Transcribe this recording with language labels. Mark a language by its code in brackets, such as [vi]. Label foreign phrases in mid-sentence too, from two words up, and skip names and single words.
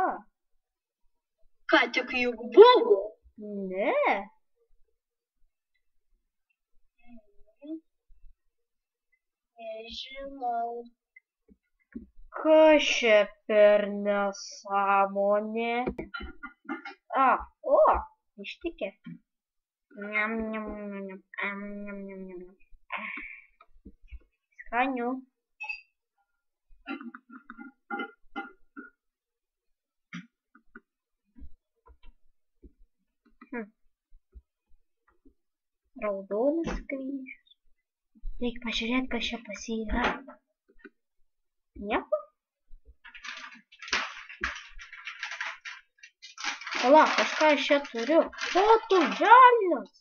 [lt] Ką tik juk buvo? Ne. Nežinau. Kas čia per nesąmonė? O, ištikė. Niam, niam, niam, niam, niam, niam, niam. Skaniu. Raudonas kryžius. Reikia pažiūrėti, kas čia pas jį yra. Nieko? Pala, kažką aš čia turiu.